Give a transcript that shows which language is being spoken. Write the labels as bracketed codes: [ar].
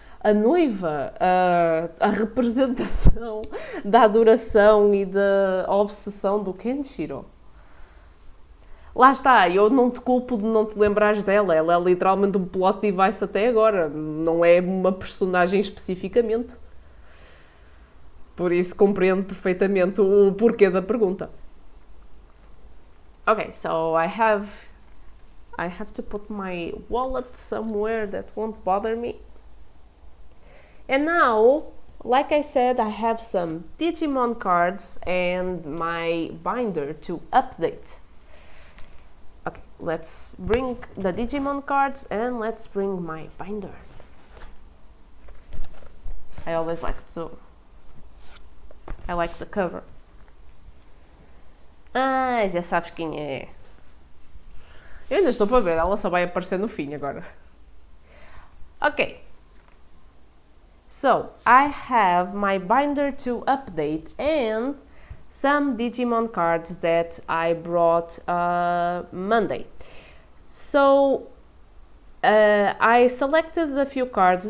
[pt] A noiva, a representação da adoração e da obsessão do Kenshiro. Lá está, eu não te culpo de não te lembrares dela, ela é literalmente um plot device até agora, não é uma personagem especificamente. Por isso compreendo perfeitamente o porquê da pergunta. [en] Okay, so I have to put my wallet somewhere that won't bother me. And now, like I said, I have some Digimon cards and my binder to update. Okay, let's bring the Digimon cards and let's bring my binder. I always like the cover. [pt] Já sabes quem é. Eu ainda estou para ver, ela só vai aparecer no fim agora. Ok. [en] So, I have my binder to update and some Digimon cards that I brought Monday. So, I selected a few cards.